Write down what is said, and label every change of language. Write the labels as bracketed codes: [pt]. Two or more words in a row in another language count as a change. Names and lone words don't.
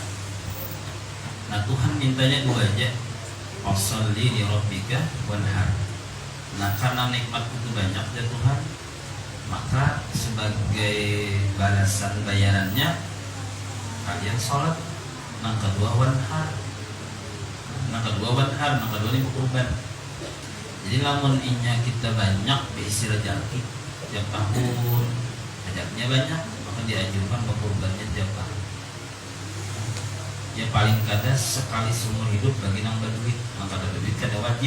[bjn] Nah Tuhan mintanya dua aja. [ar] Fasholli li rabbika wanhar. [id] Nah karena nikmat itu banyak ya Tuhan, maka sebagai balasan bayarannya kalian sholat. [bjn] Nang kedua wanhar. Nang kedua ini kurban. Jadi lamun inya kita banyak berisi rezeki tiap tahun, rezekinya banyak, maka dianjurkan berkurbannya tiap tahun. Ya paling kada sekali seumur hidup bagi nang berduit, maka ada duit kada wajib.